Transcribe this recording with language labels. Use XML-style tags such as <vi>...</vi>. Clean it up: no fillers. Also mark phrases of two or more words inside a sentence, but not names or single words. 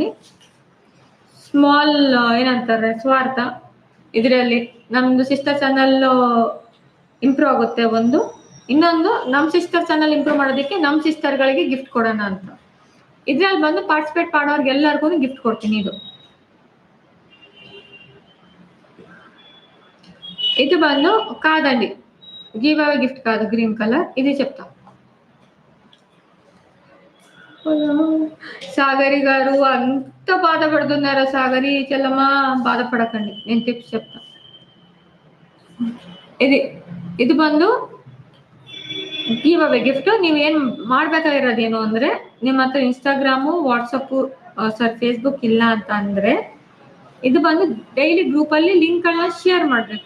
<kn>ಸ್ಮಾಲ್ ಏನಂತಾರೆ ಸ್ವಾರ್ಥ ಇದರಲ್ಲಿ ನಮ್ಮದು</kn> <en>sister channel improve</en> <kn>ಆಗುತ್ತೆ. ಇನ್ನೊಂದು ನಮ್ಮ</kn> <en>sister channel improve</en> <kn>ಮಾಡೋದಕ್ಕೆ ನಮ್ಮ ಸಿಸ್ಟರ್ಗಳಿಗೆ ಗಿಫ್ಟ್ ಕೊಡೋಣ ಅಂತ. ಇದ್ರಲ್ಲಿ ಬಂದು ಪಾರ್ಟಿಸಿಪೇಟ್ ಮಾಡೋರ್ಗೆಲ್ಲರಿಗೂ ಗಿಫ್ಟ್ ಕೊಡ್ತೀನಿ.</kn> <te>ఇది బందు కాదండి,</te> <en>give away gift</en> <te>కాదు,</te> <en>green color.</en> <te>ఇది చెప్తా. సాగరి గారు అంత బాధపడుతున్నారా? సాగరి చెల్లమ్మ బాధపడకండి, నేను టిప్స్ చెప్తా.</te> <kn>ಇದು ಬಂದು</kn> <en>give away gift.</en> <kn>ನೀವೇನು ಮಾಡ್ಬೇಕಾಗಿರೋದೇನು ಅಂದ್ರೆ, ನಿಮ್ಮ ಹತ್ರ ಇನ್ಸ್ಟಾಗ್ರಾಮು ವಾಟ್ಸಪ್ಪು ಫೇಸ್ಬುಕ್ ಇಲ್ಲ ಅಂತ ಅಂದ್ರೆ, ಇದು ಬಂದು ಡೈಲಿ ಗ್ರೂಪಲ್ಲಿ ಲಿಂಕ್ಗಳನ್ನ ಶೇರ್ ಮಾಡಬೇಕು.</kn>